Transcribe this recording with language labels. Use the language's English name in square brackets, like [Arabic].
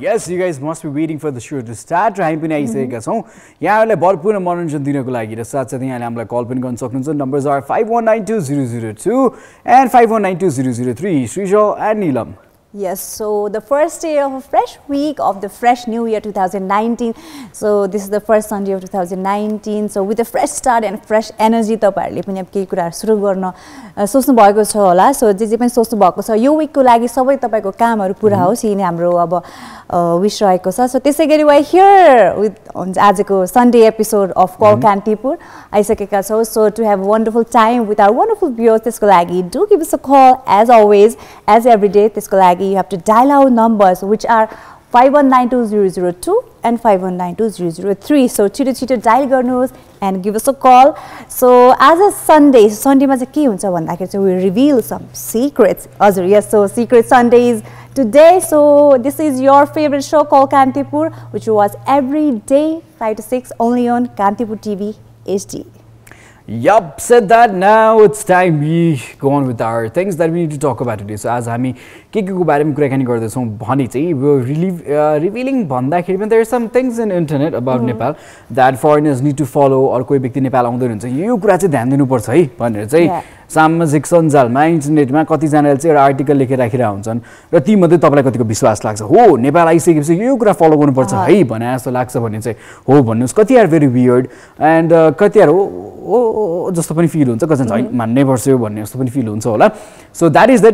[English] Yes, you guys must be waiting for the show to start. [Nepali] हामी पनि आइसकेका छौं यहाँहरुलाई भरपूर मनोरञ्जन दिनको लागि र साथसाथै यहाँले हामीलाई कल पनि गर्न सक्नुहुन्छ. [English] Numbers are 51920002 and 51920003. Shrijal and Neelam. Yes, so the first day of a fresh week of the fresh new year 2019. So this is the first Sunday of 2019. So with a fresh start and fresh energy, [Nepali] तपाईहरुले पनि अब केही कुराहरु सुरु गर्न सोच्नु भएको छ होला. So जे पनि सोच्नु भएको छ यो वीकको लागि सबै तपाईको कामहरु पूरा होस् यिनै हाम्रो अब विश रहेको छ. So त्यसैगरी [English] we here with [Nepali] आजको Sunday episode of Call Kantipur आइसकेका छौं. [English] So to have a wonderful time with our wonderful viewers [Nepali] त्यसको लागि [English] do give us a call as always as every day. [Nepali] त्यसको लागि [English] you have to dial our numbers which are 51920002 and 51920003. So [Nepali] छिटो [English] dial [Nepali] गर्नुहोस् [English] and give us a call. So as a Sunday [Nepali] मा चाहिँ के हुन्छ भन्दाखेरि चाहिँ [English] we reveal some secrets. [Nepali] हजुर, [English] yes, so Secret Sundays today. So this is your favorite show called Kantipur, which was every day 5 to 6 only on Kantipur TV HD. Yup, said that. Now it's time we go on with our things that we need to talk about today. So as [Nepali] हामी के को बारेमा कुराकानी गर्दैछौं भनी चाहिँ [English] revealing [Nepali] भन्दाखेरि पनि [English] there are some things in internet about Nepal that foreigners need to follow. [Nepali] और कोही व्यक्ति नेपाल आउँदै हुन्छ यो कुरा चाहिँ ध्यान दिनुपर्छ है भनेर चाहिँ सामाजिक सञ्जालमा इन्टरनेटमा कति जनाले चाहिँ एउटा आर्टिकल लेखेर राखिरा हुन्छन् र ती मध्ये तपाईलाई कतिको विश्वास लाग्छ हो नेपाल आइसकेपछि यो कुरा फलो गर्नुपर्छ है भने जस्तो लाग्छ भने चाहिँ हो भन्नुस्. कति [English] are very weird and [Nepali] कति आर हो जस्तो पनि फिल हुन्छ, कसैले चाहिँ मान्नै पर्छ यो भन्ने जस्तो पनि फिल हुन्छ होला. [English] So that is that.